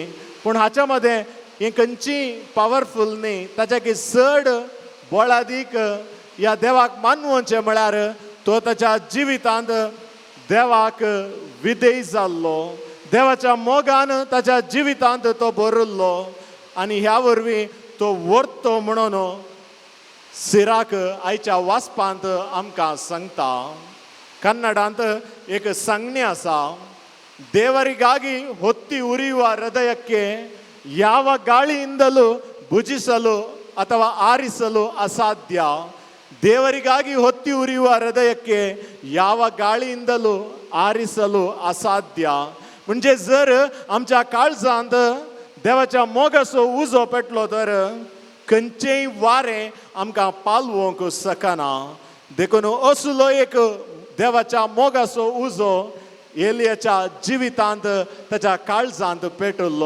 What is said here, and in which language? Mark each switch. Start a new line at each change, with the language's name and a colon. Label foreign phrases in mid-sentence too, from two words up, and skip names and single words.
Konkani: पूण हाच्या मदें ही खंयचीं पावरफूल न्ही, ताच्या चड बोळादीक ह्या देवाक मानवचें म्हळ्यार तो ताच्या जिवितांत देवाक विधेय जाल्लो. देवाच्या मोगान ताच्या जिवितांत तो भरिल्लो. आनी ह्या वरवीं तो वर्तो म्हणून सिराक आयच्या वाचपांत आमकां सांगता. कन्नडांत एक सांगणी आसा.
Kannada: ದೇವರಿಗಾಗಿ ಹೊತ್ತಿ ಉರಿಯುವ ಹೃದಯಕ್ಕೆ ಯಾವ ಗಾಳಿಯಿಂದಲೂ ಭುಜಿಸಲು ಅಥವಾ ಆರಿಸಲು ಅಸಾಧ್ಯ. ದೇವರಿಗಾಗಿ ಹೊತ್ತಿ ಉರಿಯುವ ಹೃದಯಕ್ಕೆ ಯಾವ ಗಾಳಿಯಿಂದಲೂ ಆರಿಸಲು ಅಸಾಧ್ಯ.
Konkani: म्हणजे जर आमच्या काळजांत देवाच्या मोगाचो उजो पेटलो तर खंयचेय वारें आमकां पालवंक शकना. देखून असलो एक देवाच्या मोगाचो उजो एलियाच्या जिवितांत ताच्या काळजांत पेटल्लो.